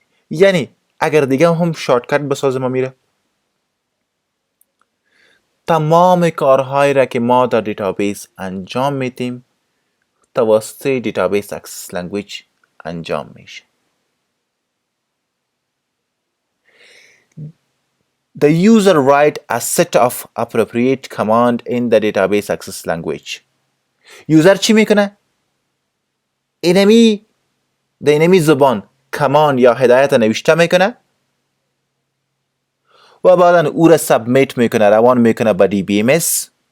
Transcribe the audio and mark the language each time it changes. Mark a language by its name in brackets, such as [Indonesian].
[Persian] یعنی اگر دیگه هم شارتکت بساز ما میره، تمام کارهایی را که ما در دیتابیس انجام میدیم توسط دیتابیس اکسس لنگویج انجام میشه. [English] The user write a set of appropriate command in the database access language. [Persian] یوزر چی میکنه؟ اینمی زبان کمان یا هدایت نوشته میکنه و بعدا او را سبمیت میکنه، روان میکنه به DBMS.